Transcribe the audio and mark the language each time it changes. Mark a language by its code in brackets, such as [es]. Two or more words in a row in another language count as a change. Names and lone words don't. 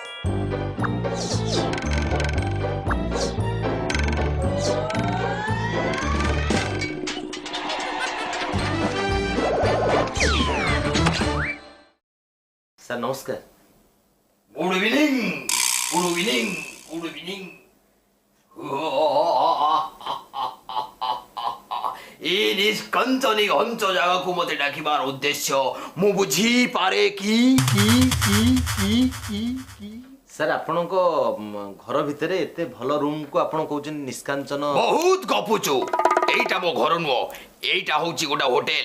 [hi] सर नमस्कार। [en] good evening good evening good evening [or] 이 ନିଷ୍କଞ୍ଚନୀ ଘଞ୍ଚ ଜାଗାକୁ ମୋତେ ଡାକିବାର ଉଦ୍ଦେଶ୍ୟ ମୁଁ ବୁଝିପାରେ କି सर ଆପଣଙ୍କ ଘର ଭିତରେ ଏତେ ଭଲ ରୁମ୍ କୁ ଆପଣ କହୁଛନ୍ତି ନିଷ୍କାଞ୍ଚନ। ବହୁତ ଗପୁଛୁ। ଏଇଟା ମୋ ଘର ନୁହଁ, ଏଇଟା ହଉଛି ଗୋଟେ ହୋଟେଲ।